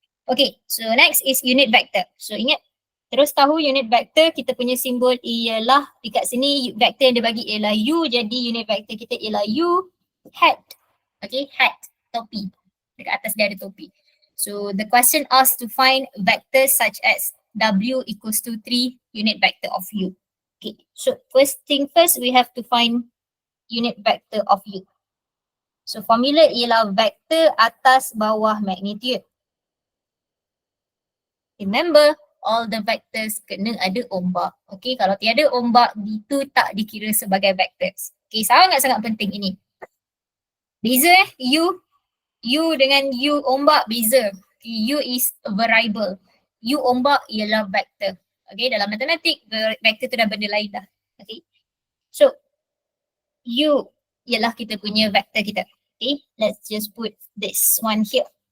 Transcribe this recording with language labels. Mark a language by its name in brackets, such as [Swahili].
[English] Okay, so next is unit vector. [Malay] So ingat, terus tahu unit vector, kita punya simbol ialah, dekat sini vector yang dia bagi ialah U, jadi unit vector kita ialah U hat. Okay, hat, topi. Dekat atas dia ada topi. [English] So the question asks to find vectors such as W equals to 3 unit vector of U. Okay, so first thing first, we have to find unit vector of U. [Malay] So formula ialah vector atas bawah magnitude. [English] Remember, all the vectors [Malay] kena ada ombak. Okay, kalau tiada ombak, itu tak dikira sebagai vectors. Okay, sangat-sangat penting ini. Beza U dengan U ombak beza. Okay, [English] U is a variable. [Malay] U ombak ialah vektor. Okay, dalam matematik, vektor tu dah benda lain dah. Okay, so U ialah kita punya vektor kita. [English] Okay, let's just put this one here.